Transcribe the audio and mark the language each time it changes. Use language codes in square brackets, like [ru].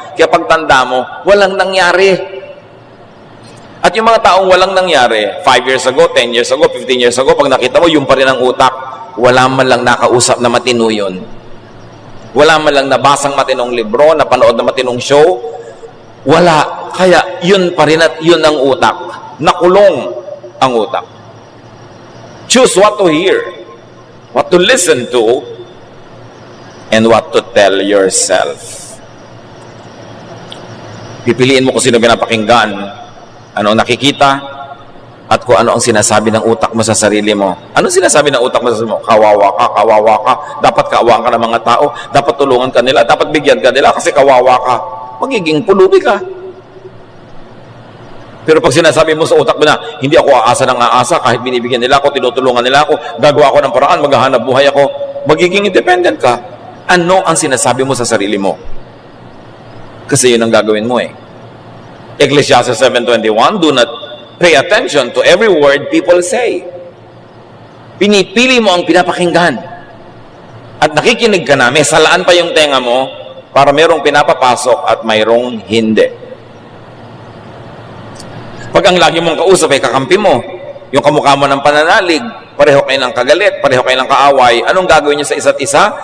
[tl] Kaya pagtanda mo, walang nangyari. At yung mga taong walang nangyari, 5 years ago, 10 years ago, 15 years ago, pag nakita mo, yung pa rin ang utak, wala man lang nakausap na matino yun. Wala man lang nabasang matinong libro, napanood na matinong show. Wala. Kaya yun pa rin at yun ang utak. Nakulong ang utak. [en] Choose what to hear, what to listen to, and what to tell yourself. [tl] Pipiliin mo kung sino pinapakinggan, ano nakikita, at kung ano ang sinasabi ng utak mo sa sarili mo. Anong sinasabi ng utak mo sa sarili mo? Kawawa ka. Dapat kaawaan ka ng mga tao. Dapat tulungan ka nila. Dapat bigyan ka nila kasi kawawa ka. Magiging pulubi ka. Pero pag sinasabi mo sa utak mo na, hindi ako aasa ng aasa, kahit binibigyan nila ako, tinutulungan nila ako, gagawa ako ng paraan, maghahanap buhay ako, magiging independent ka. Ano ang sinasabi mo sa sarili mo? Kasi yun ang gagawin mo eh. [en] Ecclesiastes 7:21, do not pay attention to every word people say. [tl] Pinipili mo ang pinapakinggan. At nakikinig ka na, may salaan pa yung tenga mo para mayroong pinapapasok at mayroong hindi. Pag ang lagi mong kausap ay kakampi mo, yung kamukha mo ng pananalig, pareho kayo ng kagalit, pareho kayo ng kaaway, anong gagawin niyo sa isa't isa?